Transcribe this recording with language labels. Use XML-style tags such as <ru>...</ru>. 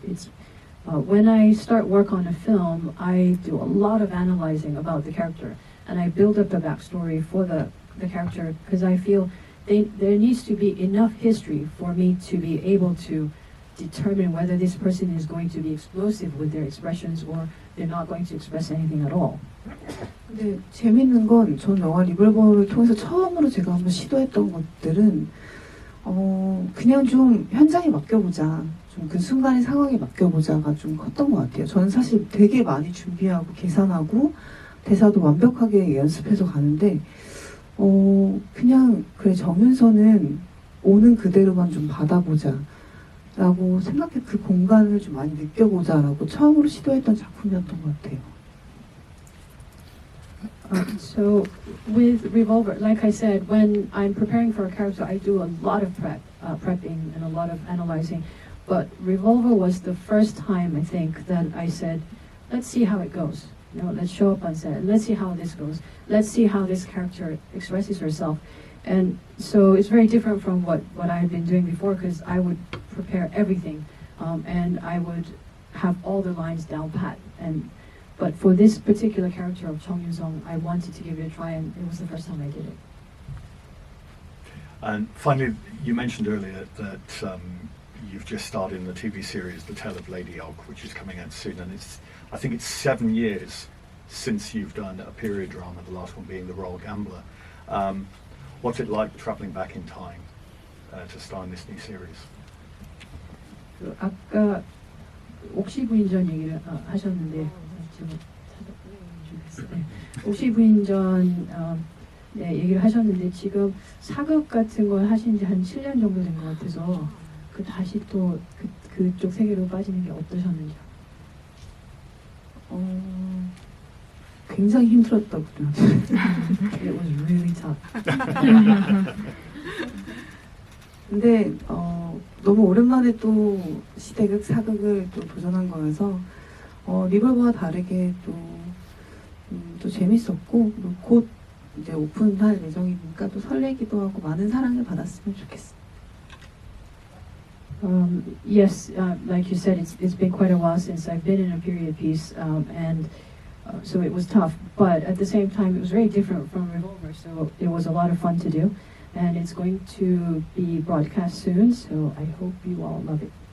<en>It's when I start work on a film, I do a lot of analyzing about the character, and I build up a backstory for the character because I feel there needs to be enough history for me to be able to determine whether this person is going to be explosive with their expressions or they're not going to express anything at all.</en> <ko>근데 재밌는 건 전 영화 리볼버를 통해서 처음으로 제가 한번 시도했던 것들은 그냥 좀 현장에 맡겨보자, 좀 그 순간의 상황에 맡겨보자가 좀 컸던 것 같아요. 저는 사실 되게 많이 준비하고 계산하고 대사도 완벽하게 연습해서 가는데 그냥 그래 정윤서는 오는 그대로만 좀 받아보자 라고 생각해 그 공간을 좀 많이 느껴보자 라고 처음으로 시도했던 작품이었던 것 같아요.</ko> <en>So with Revolver, like I said, when I'm preparing for a character, I do a lot of prepping and a lot of analyzing. But Revolver was the first time, I think, that I said, let's see how it goes. let's show up on set. Let's see how this goes. Let's see how this character expresses herself. And so it's very different from what I had been doing before, because I would prepare everything, and I would have all the lines down pat. But for this particular character of Chung Yun-sung, I wanted to give it a try, and it was the first time I did it. And finally, you mentioned earlier that you've just starred in the TV series The Tale of Lady Og, which is coming out soon, and I think it's 7 years since you've done a period drama, the last one being The Royal Gambler. What's it like travelling back in time to star in this new series?</en> <ko>그 아까 옥시 부인전 얘기를 하셨는데 지금 네. 옥시 부인전 네, 얘기를 하셨는데 지금 사극 같은 걸 하신 지 한 7년 정도 된 것 같아서 다시 또 그쪽 세계로 빠지는 게 어떠셨는지. 굉장히 힘들었다고요.</ko> <en>It was really tough.</en> <ko>근데 너무 오랜만에 또 시대극, 사극을 또 도전한 거여서 리볼버와 다르게 또 재밌었고 곧 이제 오픈할 예정이니까 또 설레기도 하고 많은 사랑을 받았으면 좋겠어요.</ko> <en>Yes, like you said, it's been quite a while since I've been in a period piece, and so it was tough. But at the same time, it was very different from Revolver, so it was a lot of fun to do. And it's going to be broadcast soon, so I hope you all love it.</en>